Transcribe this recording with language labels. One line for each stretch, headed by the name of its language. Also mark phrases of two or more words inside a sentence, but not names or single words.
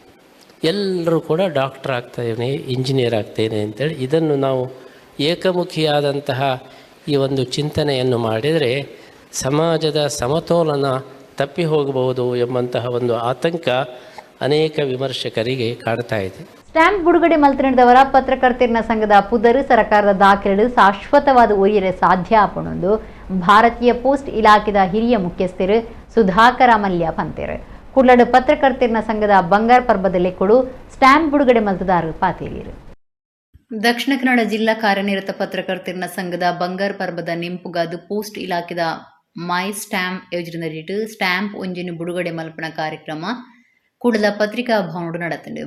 Kannada: ಎಲ್ಲರೂ ಕೂಡ ಡಾಕ್ಟರ್ ಆಗ್ತಾಯಿದ್ದೇನೆ, ಇಂಜಿನಿಯರ್ ಆಗ್ತೇನೆ ಅಂತೇಳಿ ಇದನ್ನು ನಾವು ಏಕಮುಖಿಯಾದಂತಹ ಈ ಒಂದು ಚಿಂತನೆಯನ್ನು ಮಾಡಿದರೆ ಸಮಾಜದ ಸಮತೋಲನ ತಪ್ಪಿ ಹೋಗಬಹುದು ಎಂಬಂತಹ ಒಂದು ಆತಂಕ ಅನೇಕ ವಿಮರ್ಶಕರಿಗೆ ಕಾಡ್ತಾ ಇದೆ.
Tulu: ಸ್ಟ್ಯಾಂಪ್ ಬಿಡುಗಡೆ ಮಲ್ತನದವರ ಪತ್ರಕರ್ತರ ಸಂಘದ ಪುದರು ಸರ್ಕಾರದ ದಾಖಲೆಗಳು ಶಾಶ್ವತವಾದ ಒಯ್ಯರೆ ಸಾಧ್ಯ ಆಪಣೊಂದು ಭಾರತೀಯ ಪೋಸ್ಟ್ ಇಲಾಖೆದ ಹಿರಿಯ ಮುಖ್ಯಸ್ಥರು ಸುಧಾಕರ ಮಲ್ಯ ಪಂತೇರು. ಕುಡ್ಲಡು ಪತ್ರಕರ್ತರ ಸಂಘದ ಬಂಗಾರ ಪರ್ಬದಲ್ಲಿ ಕೊಡು ಸ್ಟ್ಯಾಂಪ್ ಬಿಡುಗಡೆ ಮಲ್ತದಾರರು ಪಾತೇರಿಯರು. ದಕ್ಷಿಣ ಕನ್ನಡ ಜಿಲ್ಲಾ ಕಾರ್ಯನಿರತ ಪತ್ರಕರ್ತರ ಸಂಘದ ಬಂಗಾರ ಪರ್ಬದ ನಿಂಪುಗಾದು ಪೋಸ್ಟ್ ಇಲಾಖೆದ ಮೈ ಸ್ಟ್ಯಾಂಪ್ ಯೋಜನೆಯಡಿಟ್ಟು ಸ್ಟ್ಯಾಂಪ್ ಒಂಜಿನ ಬಿಡುಗಡೆ ಮಲ್ಪನ ಕಾರ್ಯಕ್ರಮ ಕೂಡಲ ಪತ್ರಿಕಾ ಭವನಡು ನಡೆತಂಡು.